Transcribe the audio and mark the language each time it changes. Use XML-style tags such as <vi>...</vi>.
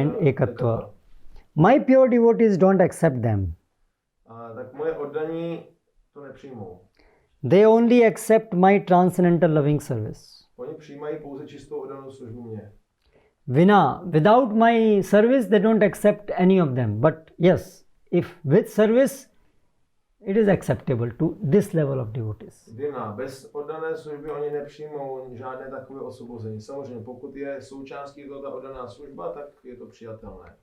<en>and Ekatva, my pure devotees don't accept them.</en> <cs>Tak moje oddaní to nepřijmou.</cs> <en>They only accept my transcendental loving service.</en> <cs>Oni přijímají pouze čistou oddanou službu mě.</cs> <en>Without my service, they don't accept any of them. But yes, if with service, it is acceptable to this level of devotees.</en> <cs>Bez oddané služby oni nepřijmou žádné takové osvobození. Samozřejmě, pokud je součástí toho ta oddaná služba, tak je to přijatelné.</cs>